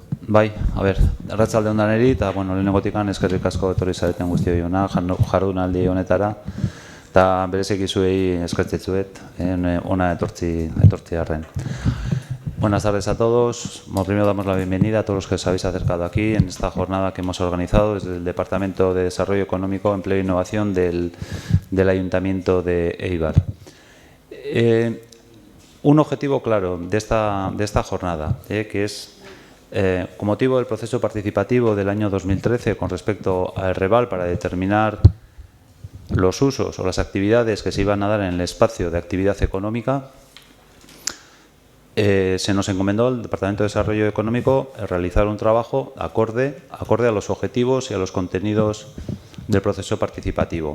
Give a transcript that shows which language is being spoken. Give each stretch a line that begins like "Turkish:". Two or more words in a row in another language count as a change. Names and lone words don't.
Basque: Bai, arratsalde on daneri, eta, lehenengotikan eskerrik asko etorri zareten guztioi hona, jardunaldi honetara, eta bereziki zuei eskertzetzuet, hona etortzi arren.
Spanish: Buenas tardes a todos. Primero damos la bienvenida a todos los que os habéis acercado aquí en esta jornada que hemos organizado desde el Departamento de Desarrollo Económico, Empleo e Innovación del Ayuntamiento de Eibar. Un objetivo claro de esta jornada, que es, con motivo del proceso participativo del año 2013 con respecto al REVAL para determinar los usos o las actividades que se iban a dar en el espacio de actividad económica, se nos encomendó al Departamento de Desarrollo Económico realizar un trabajo acorde a los objetivos y a los contenidos del proceso participativo.